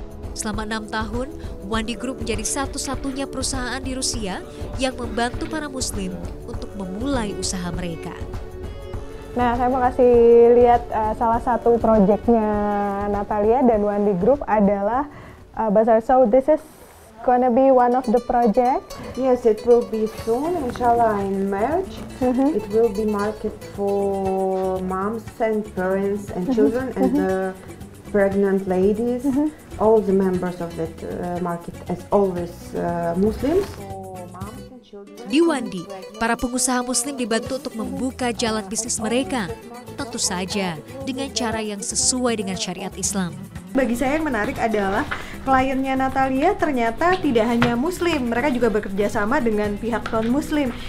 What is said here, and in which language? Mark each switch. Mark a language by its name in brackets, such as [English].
[Indonesian] Selama 6 tahun, Wandi Group menjadi satu-satunya perusahaan di Rusia yang membantu para muslim untuk memulai usaha mereka. Nah, saya mau kasih lihat salah satu proyeknya Natalia dan Wandi Group adalah Bazaar. [English] So this is gonna be one of the project. Yes, it will be soon, inshallah, in March. It will be market for moms and parents and children and the pregnant ladies. All the members of that market, as always, Muslims. [Indonesian] Di Wandi, para pengusaha muslim dibantu untuk membuka jalan bisnis mereka, tentu saja dengan cara yang sesuai dengan syariat Islam. Bagi saya yang menarik adalah Kliennya Natalia ternyata tidak hanya muslim, mereka juga bekerja sama dengan pihak non-muslim.